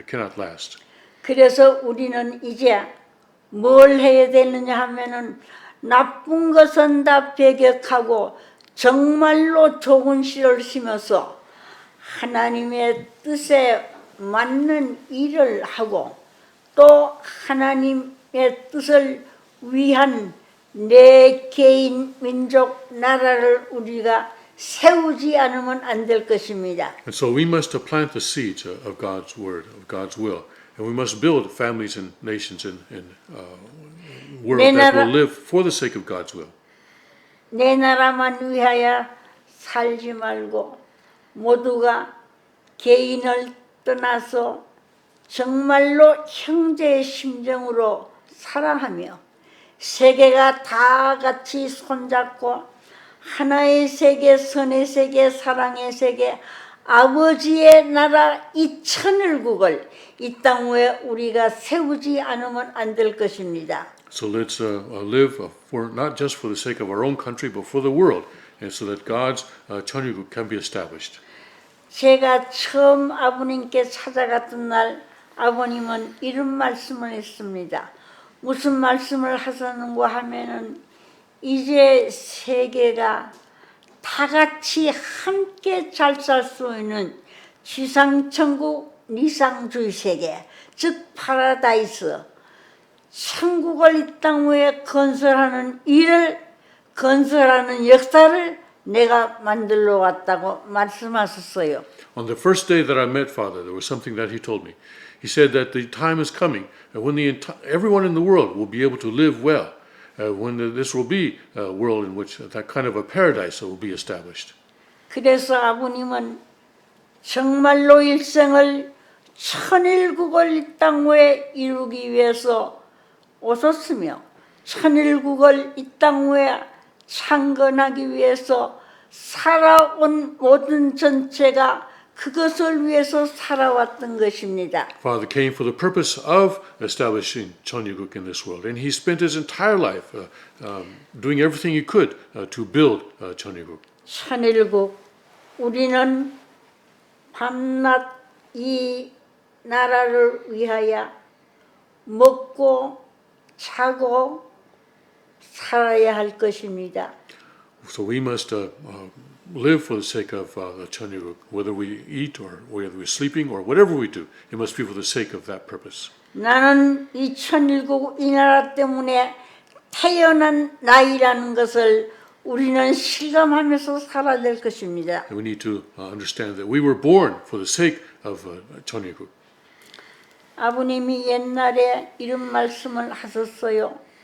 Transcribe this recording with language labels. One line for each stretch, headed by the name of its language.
English: It cannot last.
Korean: 그래서 우리는 이제 뭘 해야 되느냐 하면은 나쁜 것은 다 배격하고 정말로 좋은 씨를 심어서 하나님의 뜻에 맞는 일을 하고 또 하나님의 뜻을 위한 내 개인, 민족, 나라를 우리가 세우지 않으면 안 될 것입니다.
English: And so we must plant the seeds of God's word, of God's will. And we must build families and nations and world that will live for the sake of God's will.
Korean: 내 나라만 위하여 살지 말고 모두가 개인을 떠나서 정말로 형제의 심정으로 사랑하며 세계가 다 같이 손잡고 하나의 세계, 선의 세계, 사랑의 세계, 아버지의 나라 이 천일국을 이 땅 위에 우리가 세우지 않으면 안 될 것입니다.
English: So let's live for not just for the sake of our own country, but for the world, and so that God's 천일국 can be established.
Korean: 제가 처음 아버님께 찾아갔던 날 아버님은 이런 말씀을 했습니다. 무슨 말씀을 하셨는가 하면은 이제 세계가 다 같이 함께 잘 살 수 있는 지상천국 니상주의 세계, 즉 파라다이스, 천국을 이 땅 위에 건설하는 일을 건설하는 역사를 내가 만들러 왔다고 말씀하셨어요.
English: On the first day that I met Father, there was something that he told me. He said that the time is coming when everyone in the world will be able to live well, when this will be a world in which that kind of a paradise will be established.
Korean: 그래서 아버님은 정말로 일생을 천일국을 이 땅 위에 이루기 위해서 오셨으며 천일국을 이 땅 위에 창건하기 위해서 살아온 모든 전체가 그것을 위해서 살아왔던 것입니다.
English: Father came for the purpose of establishing Cheonryuk in this world, and he spent his entire life doing everything he could to build Cheonryuk.
Korean: 천일국, 우리는 밤낮 이 나라를 위하여 먹고 자고 살아야 할 것입니다.
English: So we must live for the sake of Cheonryuk, whether we eat or whether we're sleeping or whatever we do. It must be for the sake of that purpose.
Korean: 나는 이 천일국 이 나라 때문에 태어난 나이라는 것을 우리는 실감하면서 살아야 될 것입니다.
English: And we need to understand that we were born for the sake of Cheonryuk.
Korean: 아버님이 옛날에 이런 말씀을 하셨어요.